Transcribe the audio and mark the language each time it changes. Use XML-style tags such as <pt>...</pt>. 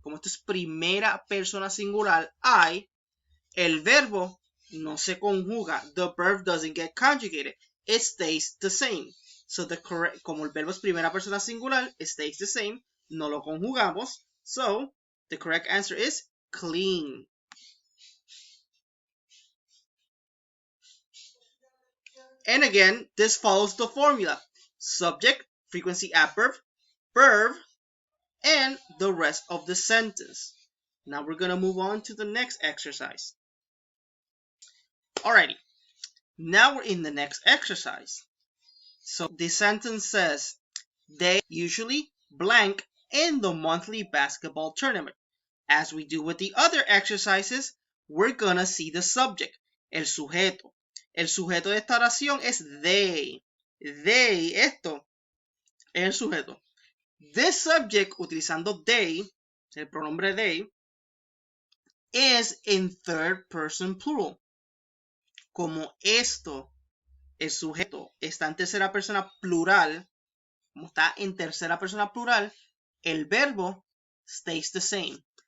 <es>Como esto es primera persona singular, I, el verbo no se conjuga.</es> <en>The verb doesn't get conjugated. It stays the same. So the correct,</en> <es>como el verbo es primera persona singular,</es> <en>it stays the same.</en> <es>No lo conjugamos.</es> <en>So the correct answer is clean. And again, this follows the formula: subject, frequency adverb, verb, and the rest of the sentence. Now we're going to move on to the next exercise. Alrighty. Now we're in the next exercise. So the sentence says, they usually blank in the monthly basketball tournament. As we do with the other exercises, we're gonna see the subject, el sujeto.</en> <es>El sujeto de esta oración es they.</es> <en>They,</en> <es>esto, es el sujeto.</es> <en>This subject,</en> <es>utilizando they, el pronombre they,</es> <en>is in third person plural.</en> <es>Como esto, el sujeto, está en tercera persona plural, como está en tercera persona plural, el verbo</es> <en>stays the same.</en>